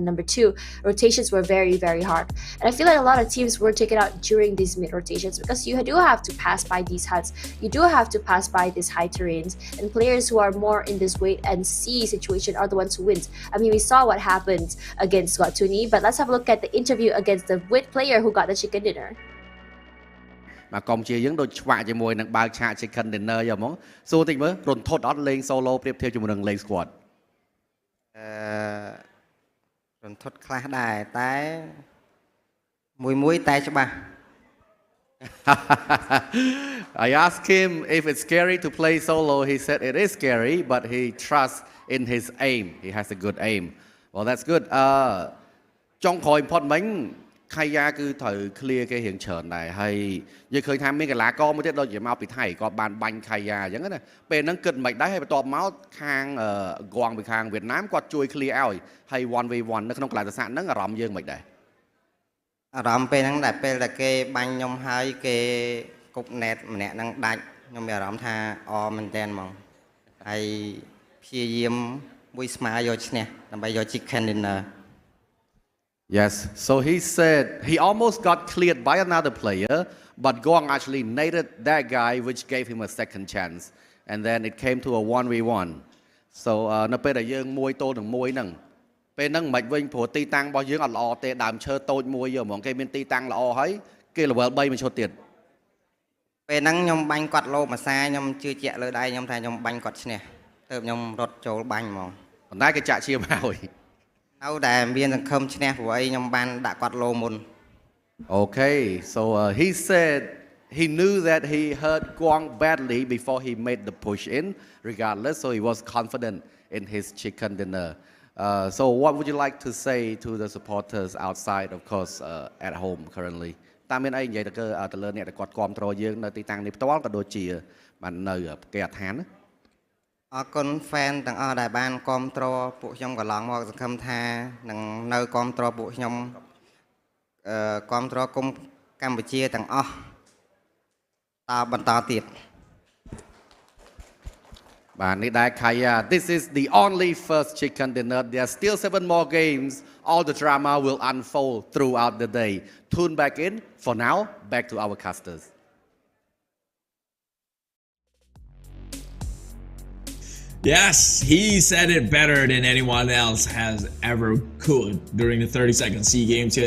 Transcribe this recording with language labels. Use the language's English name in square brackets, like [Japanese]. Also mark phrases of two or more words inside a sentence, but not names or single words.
[English] Number 2, rotations were very, very hard. And I feel like a lot of teams were taken out during these mid-rotations because you do have to pass by these huts, you do have to pass by these high terrains, and players who are more in this wait and see situation are the ones who wins. I mean, we saw what happened against Gotuni, but let's have a look at the interview against the wit player who got the chicken dinner. [Khmer] មកកុំជាយើងដូចឆ្វាក់ជាមួយនឹងបើកឆាក [English] chicken dinner [Khmer] យកហ្មងសួរតិចមើលរន្ធត់អត់លេង solo ប្រៀបធៀបជាមួយនឹងលេង squad រន្ធត់ខ្លះដែរតែមួយតែច្បាស់ [English] I asked him if it's scary to play solo. He said it is scary, but he trusts in his aim. He has a good aim. Well, that's good. [Khmer] ចុងក្រោយបំផុតមិញ Kaya គឺត្រូវ clear គេរៀងច្រើនដែរហើយយើងឃើញថាមានកីឡាករមួយទៀតដូចជាមកពីថៃ គាត់បានបាញ់ Kaya អញ្ចឹងណាពេលហ្នឹងគិតមិនដែរហើយបន្ទាប់មកខាងគងពីខាងវៀតណាមគាត់ជួយ clear ឲ្យហើយ 1v1 នៅក្នុងកីឡាទស្សនៈហ្នឹងអារម្មណ៍យើងមិនដែរអារម្មណ៍ពេលហ្នឹងដែលពេលតែគេបាញ់ខ្ញុំហើយគេគប់ net ម្នាក់ហ្នឹងដាច់ខ្ញុំមានអារម្មណ៍ថាអមែនតើហ្មងហើយព្យាយាមមួយស្មាយកឈ្នះដើម្បីយក [English] chicken dinner. Yes, so he said he almost got cleared by another player, but Gong actually naded that guy, which gave him a second chance, and then it came to a 1v1. [Khmer] So នៅពេលដែលយើងមួយទល់នឹងមួយហ្នឹងពេលហ្នឹងមិនវិញព្រោះទីតាំងរបស់យើងអត់ល្អទេដើមឈើតូចមួយយកហ្មងគេមានទីតាំងល្អហើយគេ level 3មួយឈុតទៀតពេលហ្នឹងខ្ញុំបាញ់គាត់លោភាសាខ្ញុំជឿជាក់លើដៃខ្ញុំថាខ្ញុំបាញ់គាត់ឈ្នះទៅខ្ញុំរត់ចូលបាញ់ហ្មងប៉ុន្តែគេចាក់ឈាមហើយ [English] Okay, so he said he knew that he hurt Guang badly before he made the push in, regardless, so he was confident in his chicken dinner. So what would you like to say to the supporters outside, of course, at home currently [Khmer] តាមមានអីនិយាយទៅលើអ្នកដែលគាត់គ្រប់គ្រងយើងនៅទីតាំងនេះផ្ទាល់ក៏ដូចជាបាននៅគេអដ្ឋានណា អរគុណ fan ទាំងអស់ដែលបានគ្រប់គ្រងពួកខ្ញុំកន្លងមកសង្ឃឹមថានឹងនៅគ្រប់គ្រងពួកខ្ញុំគ្រប់គ្រងគុំកម្ពុជាទាំងអស់តបន្តទៀត [English] This is the only first chicken dinner. There are still 7 more games. All the drama will unfold throughout the day. Tune back in. For now, back to our casters. Yes, he said it better than anyone else has ever could during the 30-second SEA Games here.